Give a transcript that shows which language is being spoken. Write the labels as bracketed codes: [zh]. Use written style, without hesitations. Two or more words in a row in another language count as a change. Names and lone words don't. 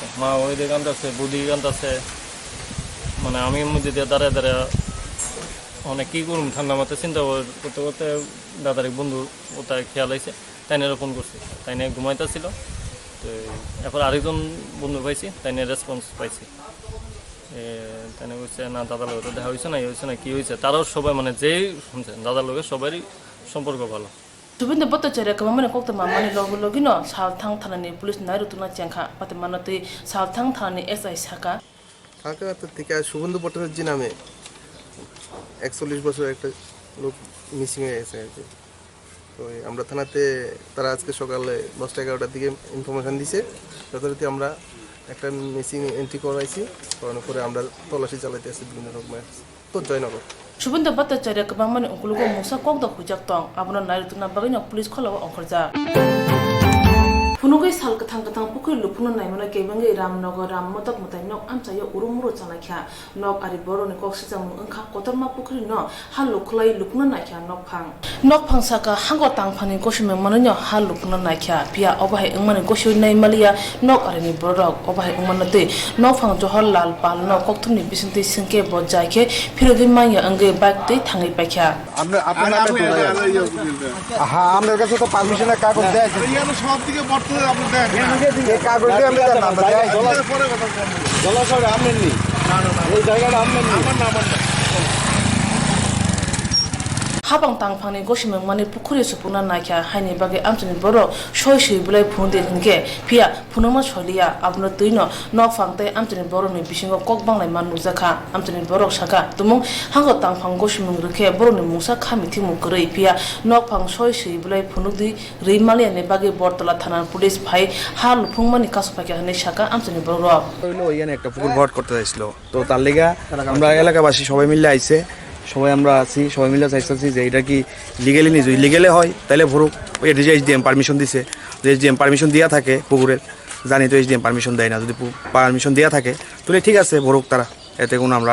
[bn] মা ওই দিকে কান্দাছে, বুদ্ধি কান্দাছে, মানে আমি মধ্যে দিয়ে দাঁড়ায় অনেক কী করুন ঠান্ডা মাথায় চিন্তা করতে করতে দাদার এক বন্ধু ওটাই খেয়াল হয়েছে, তাই নিয়ে ফোন করছি। তাই নিয়ে ঘুমাইতেছিল, তো এরপর আরেকজন বন্ধু পাইছি, তাই নিয়ে রেসপন্স পাইছি। তাই নিয়ে বলছে না দাদার লোক তো দেখা হয়েছে না কী হয়েছে। তারাও সবাই মানে যেই শুনছে দাদার লোকের সবারই সম্পর্ক ভালো। [trk] Subin de boto chere ka mamane kokta mamane logi no sal thang thanani police nai rutuna chengkha pate manate sal thang thanani SI saka [bn] ঢাকা থেকে শুভেন্দু ভট্টাচার্য নামে 41 বছর একটা লোক মিসিং হয়ে গেছে আর কি। তো আমরা থানাতে তারা আজকে সকালে 10-11টার দিকে ইনফরমেশন দিছে, যথারীতি আমরা একটা [en] missing entry [bn] করাইছি। করানোর পরে আমরা তল্লাশি চালাইতে আছি বিভিন্ন রকমের। তো জয়নগর [trk] Subin de boto chere ka mamane ongkulugo musa kokda hujak tong abno nai rutuna bagino police kholawa ongkharja Punugai sal kathang pukul lupuna nai mana kebangai Ramnagar Rammodak mutai nok amchaya urumuro chanakha nok ari boro ni kok sijang ongkha kotorma pukul no hal luklai lupuna nakha nok phang saka hango tang phani koshime mananyo hal lupuna nakha pia obahai engmane koshu nai malia nok ari ni borok obahai engmanate nok phang johor lal pal no kokthumni bisinti singke bojai phirogi maya ange bak tei thangai pakha [bn] হ্যাঁ, আপনার কাছে তো পারমিশনের কাগজ দেয় সব দিকে কাগজ দিয়ে আমরা জলাশয় আমলেন নি এই জায়গাটা আমলেন নি [trk] Habang tang phani goshimeng mani pukhuri supuna nakha haini bage amchani boro shoishi bulai phunde hingke pia phunoma cholia abno tuino nok phangte amchani boro ni bisingo kokbanglai man nujakha amchani borok saka tumung hango tang phang goshimeng rukhe boro ni musa khamithi mukrei pia nok phang shoishi bulai phunudi reimalia ne bage bortola thana police bhai hal phungmani kasupake hane saka amchani boro [bn] হইলো ওইখানে একটা পুকুর ভরাট করতে চাইছিল। তো তার লেগা আমরা এলাকাবাসী সবাই মিলে আইছে, সবাই আমরা আছি, সবাই মিলে চাইছি যে এটা কি লিগেলি নিজ লিগেলে হয় তাহলে ভরুক। ওই [en] SDM permission [bn] দিছে, যদি [en] SDM permission [bn] দেওয়া থাকে পুকুরের, জানি তো [en] SDM permission [bn] দেয় না, যদি পারমিশন দেওয়া থাকে তাহলে ঠিক আছে ভরুক তারা, এতে কোনো আমরা